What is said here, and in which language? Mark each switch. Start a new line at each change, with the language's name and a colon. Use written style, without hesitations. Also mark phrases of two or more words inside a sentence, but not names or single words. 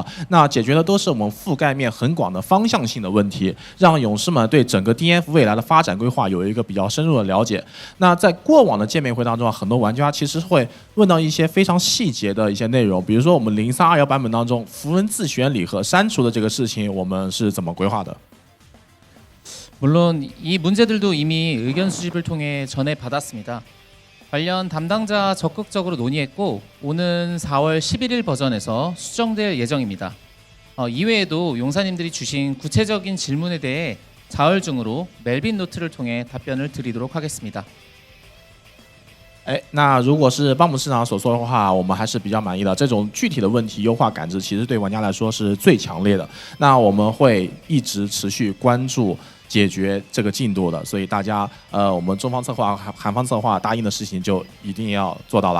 Chinese: 那解决的都是我们覆盖面很广的方向性的问题，让勇士们对整个 DNF 未来的发展规划有一个比较深入的了解。那在过往的见面会当中啊，很多玩家其实会问到一些非常细节的一些内容，比如说我们0321版本当中符文自选礼盒删除的这个事情，我们是怎么规划的？
Korean: 물론 이 문제들도 이미 의견 수집을 통해 전해 받았습니다. 관련 담당자 적극적으로 논의했고 오는 4월 11일 버전에서 수정될 예정입니다. 이외에도 용사님들이 주신 구체적인 질문에 대해 자얼 중으로 멜빈 노트를 통해 답변을 드리도록 하겠습니다.
Chinese: 哎，那如果是邦姆市长所说的话，我们还是比较满意的。这种具体的问题优化感知，其实对玩家来说是最强烈的。那我们会一直持续关注解决这个进度的，所以大家我们中方策划、韩方策划答应的事情就一定要做到了。